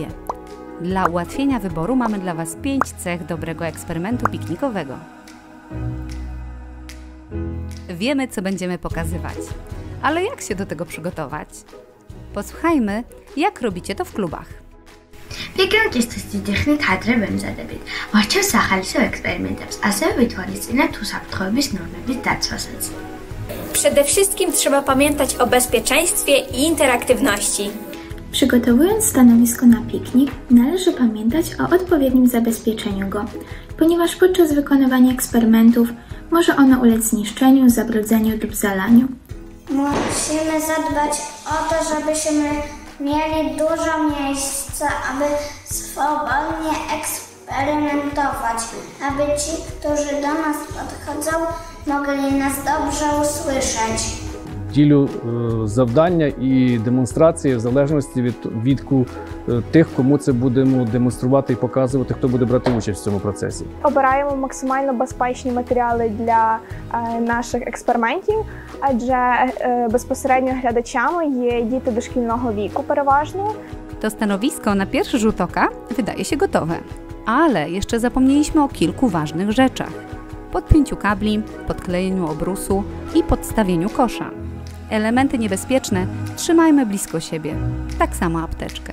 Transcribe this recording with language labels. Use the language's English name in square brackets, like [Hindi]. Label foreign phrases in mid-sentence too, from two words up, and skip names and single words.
[Polish] Dla ułatwienia wyboru mamy dla Was 5 cech dobrego eksperymentu piknikowego. Wiemy, co będziemy pokazywać, ale jak się do tego przygotować? Posłuchajmy, jak robicie to w klubach. [Georgian] Pikნიკის ტექნიკით ადრე ვემზადებით. ვარჩევს სახალისო ექსპერიმენტებს, ასევე ვითვალისწინებთ უსაფრთხოების ნორმების დაცვასაც. [Polish] Przede wszystkim trzeba pamiętać o bezpieczeństwie i interaktywności. Przygotowując stanowisko na piknik, należy pamiętać o odpowiednim zabezpieczeniu go, ponieważ podczas wykonywania eksperymentów może ono ulec zniszczeniu, zabrudzeniu lub zalaniu. Musimy zadbać o to, żebyśmy mieli dużo miejsca, aby swobodnie eksperymentować, aby ci, którzy do nas podchodzą, mogli nas dobrze usłyszeć. [Ukrainian] Ділю завдання і демонстрації в залежності від тих, кому це будемо демонструвати і показувати, хто буде брати участь в цьому процесі. Обираємо максимально безпечні матеріали для наших експериментів, адже безпосередньо глядачами є діти дошкільного wieku переважно. [Polish] To stanowisko na pierwszy rzut oka wydaje się gotowe, ale jeszcze zapomnieliśmy o kilku ważnych rzeczach. Podpięciu kabli, podklejeniu obrusu i podstawieniu kosza. Elementy niebezpieczne trzymajmy blisko siebie, tak samo apteczkę.